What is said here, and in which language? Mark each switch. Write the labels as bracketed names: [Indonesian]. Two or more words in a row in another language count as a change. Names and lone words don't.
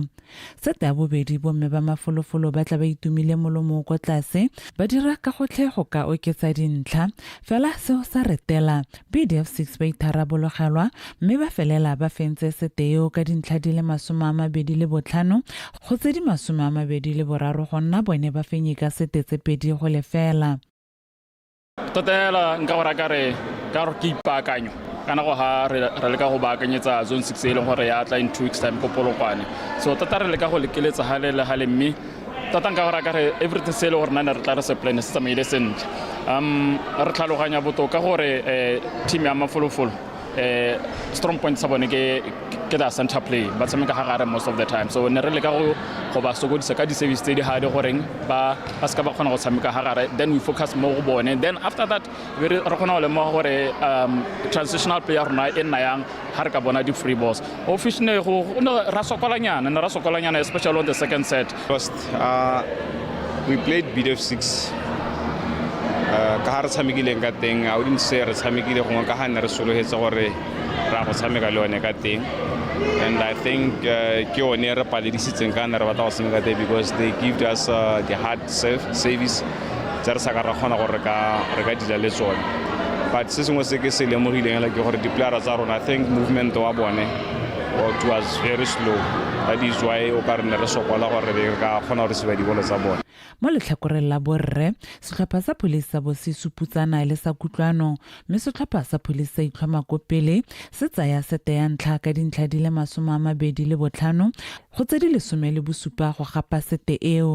[Tswana] Sete ya bobedi bomme ba mafolofolo ba tla ba itumile molomo ko tlase ba dira ka gotlhe go ka oketsa dintlha fela seo sa retela BDF 6 ba itharabologelwa mme ba felela ba fentse sete eo ka dintlha di le 25 go tse di 23 go nna bone ba fenye ka sete tse pedi go lefela. Totela nka go raka re ka re ke ipaakanyo kana go ha re le ka go baakanyetsa zone 6 e leng gore ya tla [English] in 2 weeks time [Tswana] ko Polokwane so tota re le ka go lekeletsa hale mme tota nka go raka re everything se le gore nna re tla re se plan se tsamaile sentle re tlhaloganya botoka gore team ya mafolofolo [English] strong point [Tswana] sa bone ke ke da [English] center play [Tswana] ba tshameka ga gare [English] most of the time, [Tswana] so ne re le ka go ba sokodisa ka di-service tse di hard goreng ba ska ba kgona go tshameka ga gare, [English] then we focus [Tswana] mo go bone, [English] then after that [Tswana] re kgona go lemoga gore [English] transitional player [Tswana] rona e nna yang ga re ka bona [English] di-free balls. Officially [Tswana] ra sokolanyana [English] especially on the second set. First, we played [Tswana] BDF6 ka ha re tshamekileng ka teng, [English] I wouldn't say [Tswana] re tshamekile gongwe ka ha ne re sologetse gore ra go tshameka le one ka teng, [English] and I think [Tswana] ke one re paledisitseng ka ne re batla go tshameka teng [English] because they gave us the hard service [Tswana] tse re sa ka ra kgona gore re ka dila le tsone, but se sengwe se ke se lemogileng ke gore di-playera tsa rona [English] I think [Tswana] movement wa bone [English] it was very slow, that is why [Tswana] o ka re ne re sokola gore re ka kgona gore se ba dibolo tsa bone. Mo letlhakoreng la borre setlhopha sa Police sa bo se suputsana le sa kutlwano, mme setlhopha sa Police sa itlhoma ko pele se tsaya sete ya ntlha ka dintlha di le 25 go tse di 17 go gapa sete eo.